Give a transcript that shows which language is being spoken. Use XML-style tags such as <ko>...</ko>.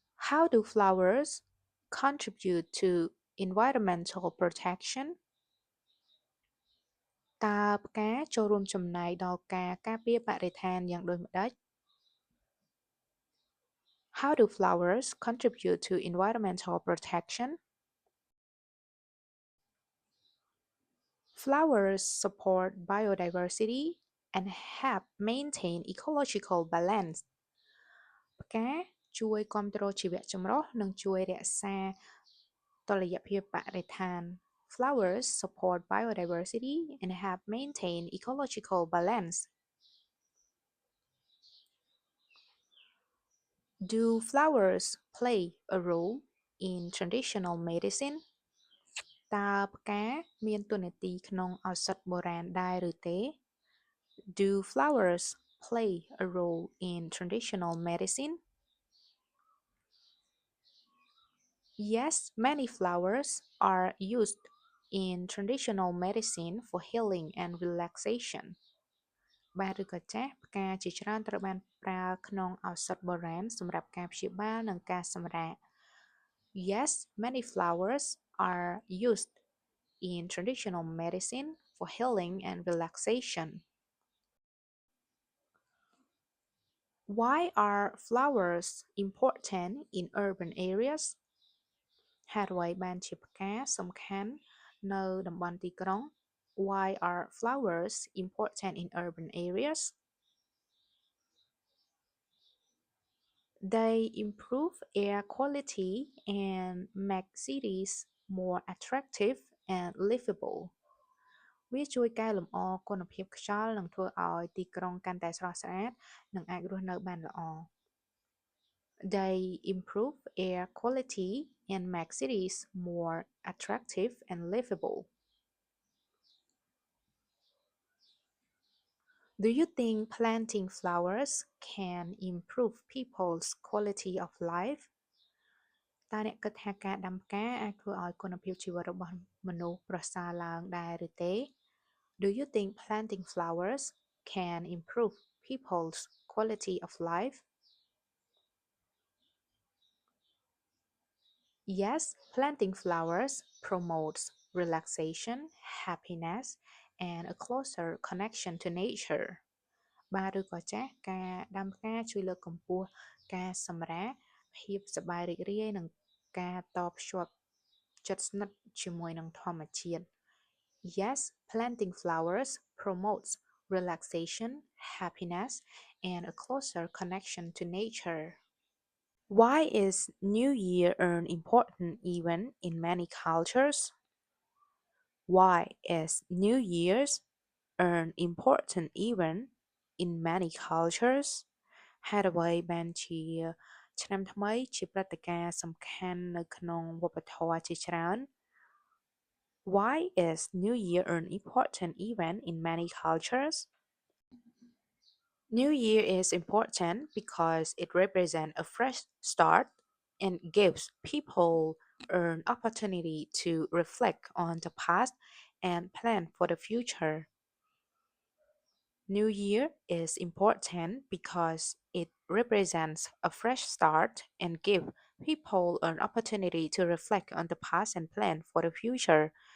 <en>How do flowers contribute to environmental protection?</en> <km>តើផ្កាចូលរួមចំណែកដល់ការការពារបរិស្ថានយ៉ាងដូចម្តេច?</km> <en>How do flowers contribute to environmental protection? Flowers support biodiversity and help maintain ecological balance.</en> <km>ផ្កាជួយគាំទ្រជីវៈចម្រុះនិងជួយរក្សាតុល្យភាពបរិស្ថាន</km> <en>Flowers support biodiversity and help maintain ecological balance. Do flowers play a role in traditional medicine?</en> <km>តើផ្កាមានតួនាទីក្នុងឱសថបុរាណដែរឬទេ?</km> <en>Do flowers play a role in traditional medicine? Yes, many flowers are used in traditional medicine for healing and relaxation.</en> <km>បាទឬក៏ចាស់ផ្កាជាច្រើនត្រូវបានប្រើក្នុងឱសថបុរាណសម្រាប់ការព្យាបាលនិងការសម្រាក</km> <en>Yes, many flowers are used in traditional medicine for healing and relaxation. Why are flowers important in urban areas?</en> <km>ហេតុអ្វីបានជាផ្កាសំខាន់នៅតំបន់ទីក្រុង</km> <en>Why are flowers important in urban areas? They improve air quality and make cities more attractive and livable.</en> <km>វាជួយកែលម្អគុណភាពខ្យល់និងធ្វើឲ្យទីក្រុងកាន់តែស្រស់ស្អាតនិងអាចរស់នៅបានល្អ</km> <en>They improve air quality and make cities more attractive and livable. Do you think planting flowers can improve people's quality of life?</en> <km>តើអ្នកគិតថាការដាំផ្កាអាចធ្វើឲ្យគុណភាពជីវិតរបស់មនុស្សប្រសើរឡើងដែរឬទេ?</km> <en>Do you think planting flowers can improve people's quality of life? Yes, planting flowers promotes relaxation, happiness, and a closer connection to nature.</en> <km>បាទឬក៏ចាស់ការដាំផ្កាជួយលើកកម្ពស់ការសម្រាកភាពសប្បាយរីករាយនិងការតភ្ជាប់ចិត្តស្និទ្ធជាមួយនឹងធម្មជាតិ</km> <en>Yes, planting flowers promotes relaxation, happiness, and a closer connection to nature. Why is New Year an important event in many cultures? Why is New Year's an important event in many cultures?</en> <km>ហេតុអ្វីបានជាឆ្នាំថ្មីជាព្រឹត្តិការណ៍សំខាន់នៅក្នុងវប្បធម៌ជាច្រើន</km> <en>Why is New Year an important event in many cultures? New Year is important because it represents a fresh start and gives people an opportunity to reflect on the past and plan for the future. New Year is important because it represents a fresh start and give people an opportunity to reflect on the past and plan for the future.</en>